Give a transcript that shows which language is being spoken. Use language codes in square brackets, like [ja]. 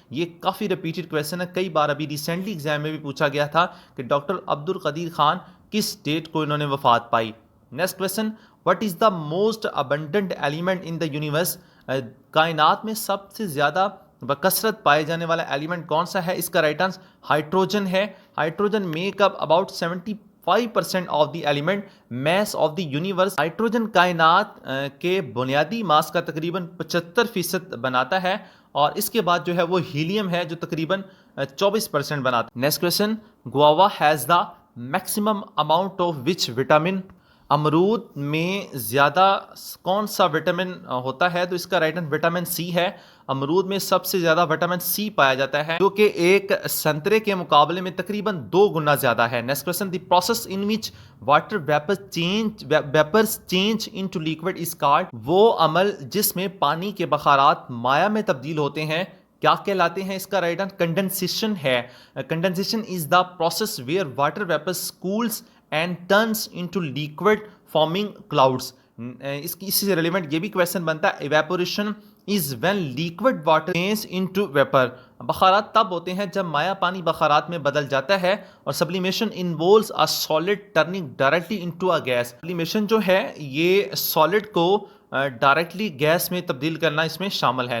[ur] یہ کافی repeated question ہے، کئی بار ابھی ریسنٹلی ایگزام میں بھی پوچھا گیا تھا کہ ڈاکٹر عبد القدیر خان کس ڈیٹ کو انہوں نے وفات پائی. [en] Next question, what is the most abundant element in the universe? [ur] کائنات میں سب سے زیادہ بکثرت پائے جانے والا ایلیمنٹ کون سا ہے؟ اس کا رائٹ آنسر ہائیڈروجن ہے. [en] Hydrogen make up about 75% of the element mass of the universe. [ur] Hydrogen کائنات کے بنیادی ماس کا تقریباً 75% بناتا ہے. اور اس کے بعد جو ہے وہ ہیلیم ہے جو تقریباً 24% بناتا ہے. [en] Next question, guava has the maximum amount of which vitamin? [ur] امرود میں زیادہ کون سا وٹامن ہوتا ہے؟ تو اس کا رائٹ آنسر وٹامن سی ہے. امرود میں سب سے زیادہ وٹامن سی پایا جاتا ہے جو کہ ایک سنترے کے مقابلے میں تقریباً 2 گنا زیادہ ہے. [en] Next question, the process in which water vapours change into liquid is called? [ur] وہ عمل جس میں پانی کے بخارات مائع میں تبدیل ہوتے ہیں کیا کہلاتے ہیں؟ اس کا رائٹ آنسر کنڈنسیشن ہے. [en] Condensation is the process where water vapours cools and turns into liquid forming clouds. [ur] اسی سے ریلیونٹ یہ بھی کویسچن بنتا ہے، [en] Evaporation is when liquid water change into vapour. [ur] بخارات تب ہوتے ہیں جب مائع پانی بخارات میں بدل جاتا ہے. [en] اور sublimation involves a solid turning directly into a gas. [ur] Sublimation جو ہے یہ سالڈ کو ڈائریکٹلی گیس میں تبدیل کرنا اس میں شامل ہے.